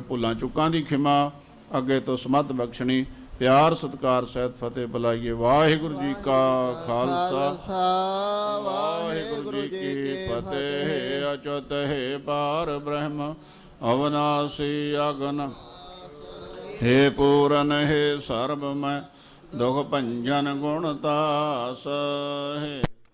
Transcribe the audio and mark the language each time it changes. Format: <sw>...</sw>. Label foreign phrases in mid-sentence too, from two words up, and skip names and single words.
<pa>ਭੁੱਲਾਂ ਚੁੱਕਾਂ ਦੀ ਖਿਮਾ, ਅੱਗੇ ਤੋਂ ਸਮਤ ਬਖਸ਼ਣੀ। ਪਿਆਰ ਸਤਿਕਾਰ ਸਹਿਤ ਫਤਿਹ ਬੁਲਾਈਏ। ਵਾਹਿਗੁਰੂ ਜੀ ਕਾ ਖਾਲਸਾ, ਵਾਹਿਗੁਰੂ ਜੀ ਕੀ ਫਤਿਹ। ਅਚੁਤ ਹੈ ਪਾਰ ਬ੍ਰਹਮ ਅਵਨਾਸੀ ਅਗਨ, ਹੇ ਪੂਰਨ ਹੇ ਸਰਵ ਮੈਂ ਦੁਖ ਭੰਜਨ ਗੁਣ ਤਾਸ, हे</pa>